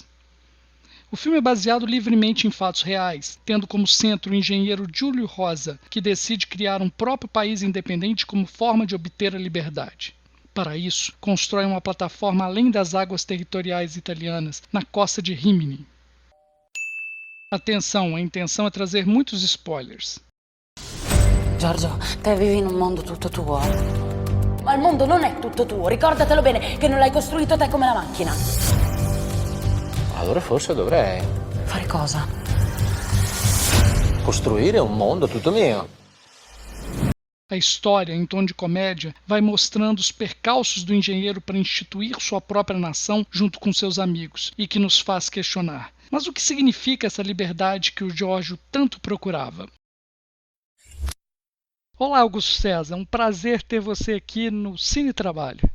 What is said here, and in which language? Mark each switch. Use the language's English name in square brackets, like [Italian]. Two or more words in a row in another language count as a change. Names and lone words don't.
[Portuguese] O filme é baseado livremente em fatos reais, tendo como centro o engenheiro Giulio Rosa, que decide criar um próprio país independente como forma de obter a liberdade. Para isso, constrói uma plataforma além das águas territoriais italianas, na costa de Rimini. Atenção, a intenção é trazer muitos spoilers. [Italian] Giorgio, te vivi in un mondo tutto tuo. Ma il mondo non è tutto tuo, ricordatelo bene, che non l'hai costruito te come la macchina. Allora forse dovrei Fare cosa? costruire un mondo tutto mio. [Portuguese] A história, em tom de comédia, vai mostrando os percalços do engenheiro para instituir sua própria nação junto com seus amigos, e que nos faz questionar. Mas o que significa essa liberdade que o Giorgio tanto procurava? Olá, Augusto César, é um prazer ter você aqui no Cine Trabalho.